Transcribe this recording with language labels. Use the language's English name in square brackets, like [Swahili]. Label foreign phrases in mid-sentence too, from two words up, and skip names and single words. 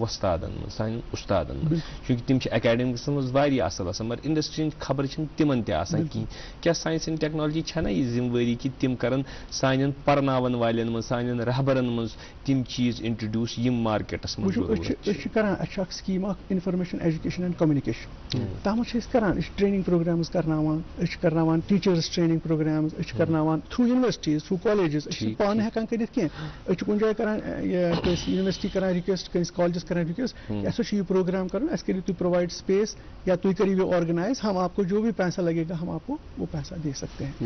[Kashmiri] वस्तादन मज सान उस्तादन मज चूंकि तिम एकेडमिक्स मज वारिया असल आसान मगर इंडस्ट्री खबर तिमन ते आसान की क्या [English] science and technology [Kashmiri] छना ये जिम्मेवारी कि तिम करन सानन परनावन वालन मज सानन रहबरन मज तिम चीज इंट्रोड्यूस यम मार्केटस मज [English] करान scheme information education and communication [Kashmiri] तथ करान [English] training programs [Kashmiri] करनावान [English] teachers training programs करनावान थ्रू यूनिवर्सिटीज थ्रू कॉलेजेस [Kashmiri] पान हेकान कर कह कुछ जाए करान [English] यूनिवर्सिटी करान रिक्वेस्ट कहीं कॉलेजेस करान रिक्वेस्ट [Hindi] ऐसा ये प्रोग्राम करो ऐसे करिए तुम [English] provide space या तुम करिए ऑर्गेनाइज [Hindi] हम आपको जो भी पैसा लगेगा हम आपको वो पैसा दे सकते हैं।